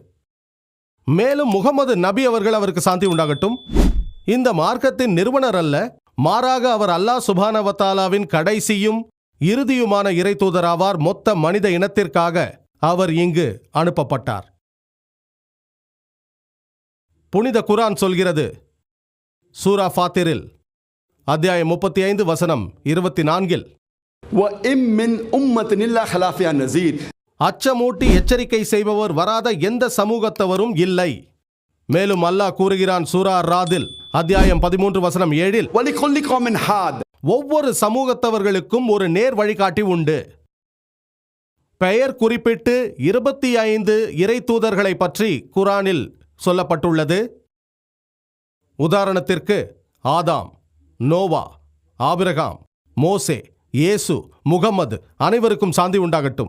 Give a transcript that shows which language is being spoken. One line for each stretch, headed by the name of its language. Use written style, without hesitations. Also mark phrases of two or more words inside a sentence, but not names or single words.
Tamil: மேலும் முகமது நபி அவர்கள், அவருக்கு சாந்தி உண்டாகட்டும், இந்த மார்க்கத்தின் நிறுவனர் அல்ல, மாறாக அவர் அல்லாஹ்
Arabic: سبحانه وتعالى
Tamil: கடைசியும் இறுதியுமான இறை தூதராவார். மொத்த மனித இனத்திற்காக அவர் இங்கு அனுப்பப்பட்டார். புனித குர்ஆன் சொல்கிறது, சூரா ஃபாத்திரில் அத்தியாயம் 35 வசனம் 24,
Arabic: وَإِن مِّن أُمَّةٍ إِلَّا خَلَا فِيهَا نَذِيرٌ,
Tamil: அச்சமூட்டி எச்சரிக்கை செய்பவர் வராத எந்த சமூகத்தவரும் இல்லை. மேலும் அல்லாஹ் கூறுகிறான் சூரா ராதில் அத்தியாயம் 13 வசனம் 7,
Arabic: وَلِكُلِّ قَوْمٍ هَادٍ,
Tamil: ஒவ்வொரு சமூகத்தவர்களுக்கும் ஒரு நேர் வழிகாட்டி உண்டு. பெயர் குறிப்பிட்டு 25 இறை தூதர்களை பற்றி குர்ஆனில் சொல்லப்பட்டுள்ளது. உதாரணத்திற்கு ஆதாம், நோவா, ஆபிரகாம், மோசே, இயேசு, முகம்மது, அனைவருக்கும் சாந்தி உண்டாகட்டும்.